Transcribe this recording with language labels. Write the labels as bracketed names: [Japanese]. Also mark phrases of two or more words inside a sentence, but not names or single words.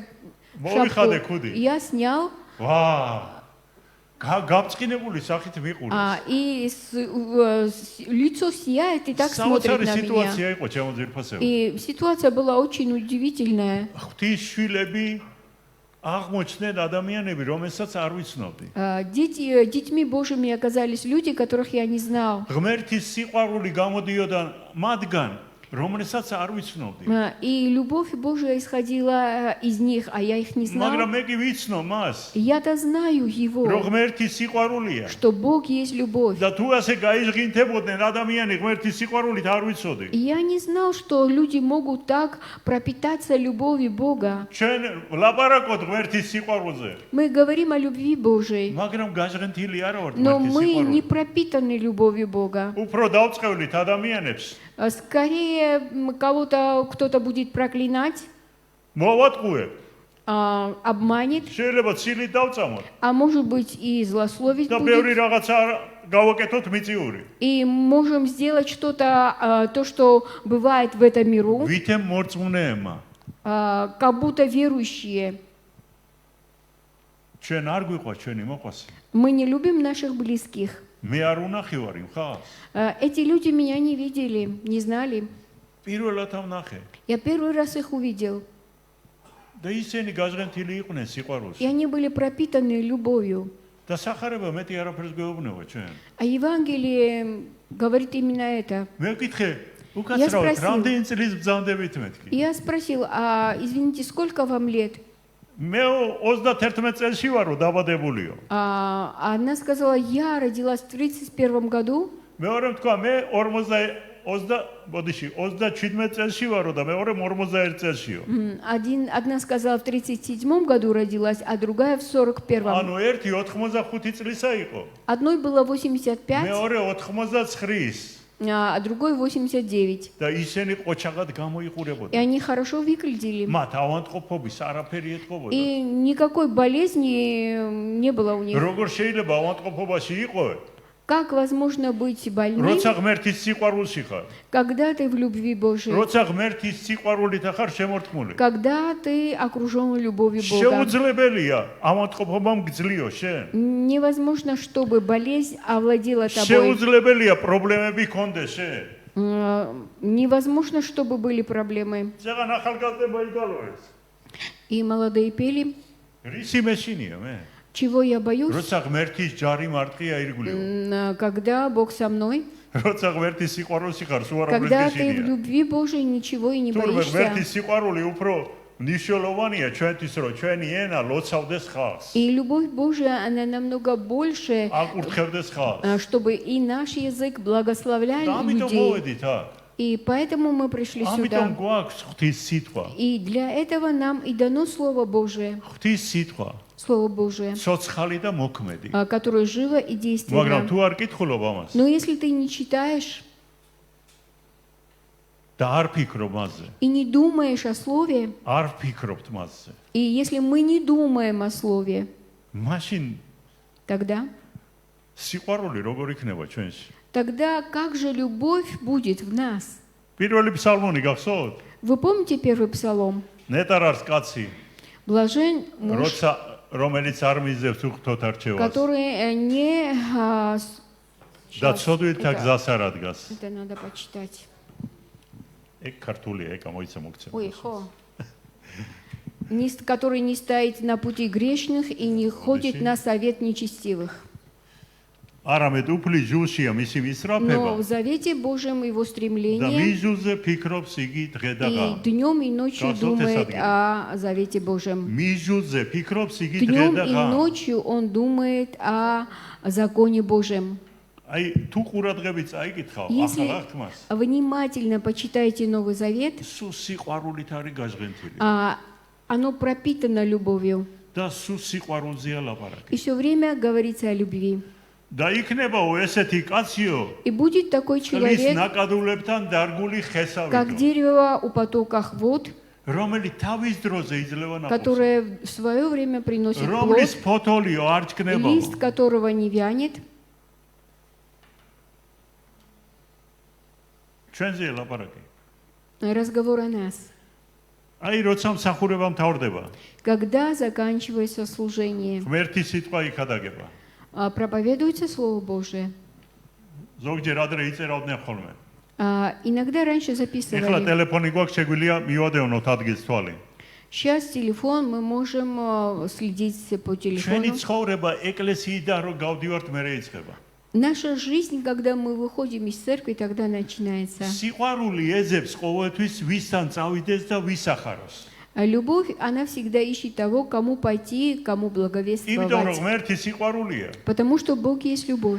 [Georgian] მოიხადე [Russian] шапку. [Georgian] ქუდი. [Russian] Я снял, [Georgian] ვა! გაბწყინებული სახით მიყურეს. [Russian] и лицо сияет и так смотрит [Georgian] საოცარი [Russian] на меня. [Georgian] სიტუაცია იყო ჩემო ძირფასეულ. [Russian] И ситуация была очень удивительная. [Georgian] ღვთის შვილები აღმოჩნდნენ ადამიანები, რომელსაც არ ვიცნობდი. [Russian] Детьми Божьими оказались люди, которых я не знал. [Georgian] ღმერთის სიყვარული გამოდიოდა მათგან, რომელსაც არ ვიცნობდი. [Russian] И любовь Божия исходила из них, а я их не знал. [Georgian] მაგრამ მე კი ვიცნობ მას, [Russian] Я-то знаю [Georgian] რომ [Russian] его, [Georgian] ღმერთის სიყვარულია. [Russian] что Бог есть любовь. [Georgian] და თუ ასე გაიჟღინთებოდნენ ადამიანი ღმერთის სიყვარულით არ ვიცოდი. [Russian] И я не знал, что люди могут так пропитаться любовью Бога. [Georgian] ჩვენ ვლაპარაკობთ ღმერთის сиყვარულზე. [Russian] Мы говорим о любви Божией, [Georgian] მაგრამ გაჟღენთილი არ ვართ [Russian] но [Georgian] ღმერთის [Russian] мы не [Georgian] სიყვარულით. [Russian] пропитаны любовью Бога. [Georgian] უფრო დავწყევლით ადამიანებს. [Russian] Скорее кого-то кто-то будет проклинать, [Georgian] მოვატყუებ. [Russian] обманет, [Georgian] შეიძლება ცილით დავწამოთ [Russian] а может быть и злословить [Georgian] და ბევრი [Russian] будет. [Georgian] რაღაცა გავაკეთოთ მიწიური. [Russian] И можем сделать что-то, то, что бывает в этом миру, [Georgian] ვითემ მორწმუნეებმა [Russian] как будто верующие. [Georgian] ჩვენ არ გვიყვა ჩვენი მოყვასი. [Russian] Мы не любим наших близких. [Georgian] მე არ უნახევარი მხას. [Russian] Эти люди меня не видели, не знали. [Georgian] პირველად ვნახე. [Russian] Я первый раз их увидел. [Georgian] და ისინი გაჟღენთილი იყვნენ სიყვარულში. [Russian] И они были пропитаны любовью. [Georgian] და სახარება მეტი არაფერს გვეუბნება ჩვენ. [Russian] А Евангелие говорит именно это. [Georgian] მე ვკითხე, უკაცრავად, რამდენი წლის ბრძანდებით მეთქი? [Russian] Я спросил, извините, сколько вам лет? [Georgian] მე 31 წელში ვარო დაბადებულიო. [Russian] Она сказала, я родилась в 31 году. [Georgian] მეორე თქვა, მე 27 წელში ვარო და მეორე 41 წელშიო. [Russian] Одна сказала в 37 году родилась, а другая в 41. [Georgian] ანუ ერთი 85 წლისა იყო. [Russian] Одной было 85, [Georgian] მეორე 89-ის. [Russian] а другой 89. [Georgian] და ისინი ყოჩაღად [Russian] И [Georgian] გამოიყურებოდა. [Russian] они хорошо выглядели. [Georgian] მათ ავანტყოფობის არაფერი ეთყობოდა. [Russian] И никакой болезни не было у них. [Georgian] როგორ შეიძლება ავანტყოფობაში იყო? [Russian] Как возможно быть больным, [Georgian] როცა ღმერთის სიყვარულში ხარ, [Russian] когда ты в любви Божией? [Georgian] როცა ღმერთის სიყვარულით ხარ შემორტყმული. [Russian] Когда ты окружен любовью Бога? [Georgian] შეუძლებელია ავანტყოფობამ გძლიო შენ. [Russian] Невозможно, чтобы болезнь овладела тобой. [Georgian] შეუძლებელია პრობლემები გქონდეს შენ. [Russian] Невозможно, чтобы были проблемы. [Georgian] ზეგან ახალგაზრდა იგალოეს. [Russian] И молодые пели. [Georgian] რისი მეშინია მე? [Russian] Чего я боюсь? [Georgian] როცა ღმერთის ჯარი მარტყია ირგვლივ. [Russian] Когда Бог со мной, [Georgian] როცა ღმერთის სიყვარულში ხარ, სულ არ [Russian] когда ты в [Georgian] გეშინია. [Russian] любви Божией, ничего и не [Georgian] თუმცა [Russian] боишься. [Georgian] ღმერთის сиყვარული უფრო მნიშვნელოვანია ჩვენთვის, რომ ჩვენი ენა ლოცავდეს ხალხს. [Russian] И любовь Божия, она намного больше, [Georgian] აკურთხევდეს ხალხს. [Russian] чтобы и наш язык благословлял [Georgian] და ამიტომ [Russian] людей. [Georgian] მოვედით აქ. [Russian] И поэтому мы пришли [Georgian] ამიტომ [Russian] сюда. [Georgian] გვაქვს ღვთის სიტყვა. [Russian] И для этого нам и дано Слово Божие. [Georgian] ღვთის სიტყვა, [Russian] Слово Божие, [Georgian] ცოცხალი და მოქმედი. [Russian] которое живо и [Georgian] მაგრამ [Russian] действенно. [Georgian] თუ არ კითხულობ ამას [Russian] Но если ты не читаешь [Georgian] და არ ფიქრობ მასზე, [Russian] и не думаешь о Слове, [Georgian] არ ფიქრობთ მასზე, [Russian] и если мы не думаем о Слове, [Georgian] მაშინ [Russian] тогда [Georgian] სიყვარული როგორ იქნება ჩვენში? [Russian] как же любовь будет в нас? [Georgian] პირველი ფსალმონი გახსოვთ? [Russian] Вы помните первый псалом? [Georgian] ნეტარარს კაცი, [Russian] Блажен муж, [Georgian] როცა რომელიც არ მიზევს უხთოთ არჩევას [Russian] который не... [Georgian] და ცოდვილთა გზას არ ადგას. [Russian] Это надо почитать. [Georgian] ეგ ქართულია, ეგ გამოიცა მოგცემ. [Russian] Ой, который не стоит на пути грешных и не ходит на совет нечестивых. [Georgian] არამედ უფლის ჯულშია მისი მისწრაფება [Russian] Но в Завете Божьем его [Georgian] და [Russian] стремление, [Georgian] მის ჯულზე ფიქრობს იგი დღე და [Russian] и [Georgian] ღამე. [Russian] днем и ночью Как думает золото о Завете Божьем. [Georgian] მის ჯულზე ფიქრობს იგი დღე [Russian] Днем [Georgian] და [Russian] и [Georgian] ღამე. [Russian] ночью он думает о законе Божьем. [Georgian] აი თუ ყურადღებით წაიკითხავ [Russian] Если [Georgian] ახალ აღთქმას, [Russian] внимательно почитаете Новый Завет, [Georgian] სულ სიყვარულით არის გაჟღენთილი [Russian] оно пропитано любовью. [Georgian] და სულ სიყვარულზეა ლაპარაკი. [Russian] И все время говорится о любви. [Georgian] და იქნებაო ესეთი კაციო, [Russian] И будет такой [Georgian] წყლის [Russian] человек, [Georgian] ნაკადულებთან დარგული [Russian] как [Georgian] ხესავით, [Russian] дерево у потоках вод, [Georgian] რომელიც თავის დროზე იძლევა ნაყოფს, [Russian] которое в свое время приносит [Georgian] რომლის [Russian] плод, [Georgian] ფოთოლიო არ ჭკნებაო. [Russian] лист которого не вянет. [Georgian] ჩვენზეა ლაპარაკი. [Russian] Разговор о нас. [Georgian] აი როცა მსახურება მთავრდება, [Russian] Когда заканчивается служение, [Georgian] ღმერთის სიტყვა იქადაგება. [Russian] проповедуется Слово Божие. [Georgian] ზოგჯერ ადრე იწერავდნენ ხოლმე. [Russian] Иногда раньше [Georgian] ეხლა [Russian] записывали. [Georgian] ტელეფონი გვაქვს, შეგვიძლია მივადევნოთ ადგილს თვალი. [Russian] Сейчас телефон, мы можем следить по [Georgian] ჩვენი [Russian] телефону. [Georgian] ცხოვრება ეკლესიიდან რო გავდივართ მერე იწყება. [Russian] Наша жизнь, когда мы выходим из церкви, тогда начинается. [Georgian] სიყვარული ეძებს ყოველთვის ვისთან წავიდეს და ვისახაროს. [Russian] Любовь, она всегда ищет того, кому пойти, кому [Georgian] იმიტომ რომ [Russian] благовествовать. [Georgian] ღმერთი სიყვარულია. [Russian] Потому что Бог есть любовь.